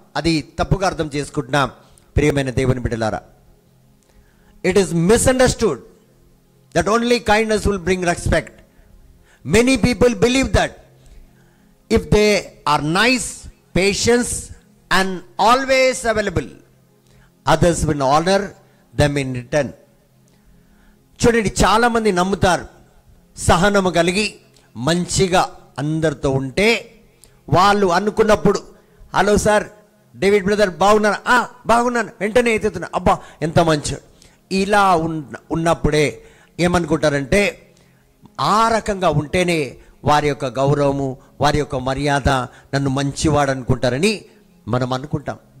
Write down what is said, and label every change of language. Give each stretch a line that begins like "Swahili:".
Telugu: అది తప్పుగా అర్థం చేసుకుంటున్నాం ప్రియమైన దేవుని బిడ్డలారా.
English: It is misunderstood that only kindness will bring respect. Many people believe that if they are nice, patient and always available, others will honor them in return.
Telugu: చూడండి, చాలామంది నమ్ముతారు సహనము కలిగి మంచిగా అందరితో ఉంటే వాళ్ళు అనుకున్నప్పుడు, హలో సార్ డేవిడ్ బ్రదర్ బాగున్నారా? బాగున్నాను, వెంటనే ఎత్తుతున్నా, అబ్బా ఎంత మంచి. ఇలా ఉన్నప్పుడే ఏమనుకుంటారంటే ఆ రకంగా ఉంటేనే వారి యొక్క గౌరవము, వారి యొక్క మర్యాద, నన్ను మంచివాడు అనుకుంటారని మనం అనుకుంటాం.